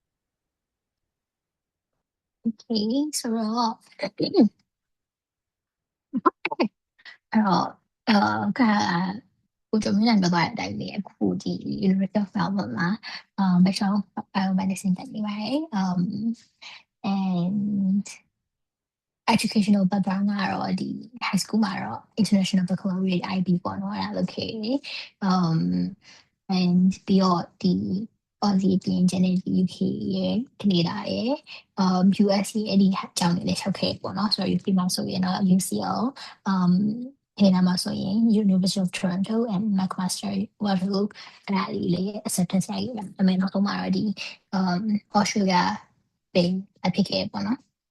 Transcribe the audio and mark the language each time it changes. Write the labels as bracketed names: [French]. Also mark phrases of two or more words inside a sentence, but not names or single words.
[Burmese] Okay ဆိုတော့အဲ့တော့ကကိုကျော်မင်းလည်းပြောသွားတဲ့အတိုင်းပဲအခုဒီ University of Melbourne မှာ Bachelor of Biomedicine တက်နေပါတယ် and [English] educational background [Burmese] ကတော့ဒီ [English] high school [Burmese] မှာတော့ International Baccalaureate IB ပေါ့နော်အဲ့ဒါလုပ်ခဲ့တယ် and ပြီးတော့ဒီ Aussie ပြင်ကျန်တဲ့ UK ရဲ့ Canada ရဲ့ US ရဲ့အဲ့ဒီအကြောင်းတွေလည်းချက်ခဲ့ပေါ့နော်ဆိုတော့ UK မှာဆိုရင်တော့ UCL Canada မှာဆိုရင် University of Toronto and McMaster Waterloo အဲ့ဒါလေးလည်း acceptance ရခဲ့တယ်ဒါပေမဲ့နောက်ဆုံးမှာတော့ဒီ Australia ပဲအဖြစ်ခဲ့ပေါ့နော်